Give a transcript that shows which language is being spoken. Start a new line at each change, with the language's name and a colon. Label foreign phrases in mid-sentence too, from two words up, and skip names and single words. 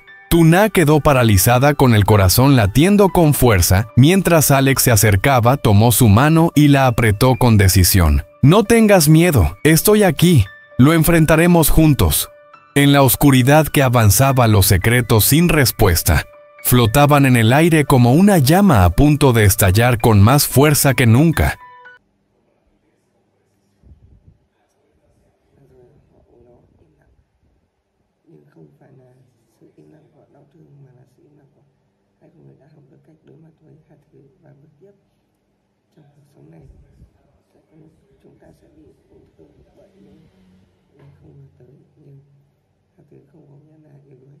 Spanish: Tuna quedó paralizada con el corazón latiendo con fuerza, mientras Alex se acercaba, tomó su mano y la apretó con decisión. «No tengas miedo, estoy aquí. Lo enfrentaremos juntos. En la oscuridad que avanzaba, los secretos sin respuesta flotaban en el aire como una llama a punto de estallar con más fuerza que nunca.
Vietnamese: Nhưng không phải là sự im lặng của đau thương, mà là sự im lặng của hai con người đã học được cách đối mặt với hai thứ và bước tiếp trong cuộc sống này. Chúng ta sẽ bị tổn thương bởi những không ngờ tới, nhưng hai thứ không có nghĩa là yếu đuối.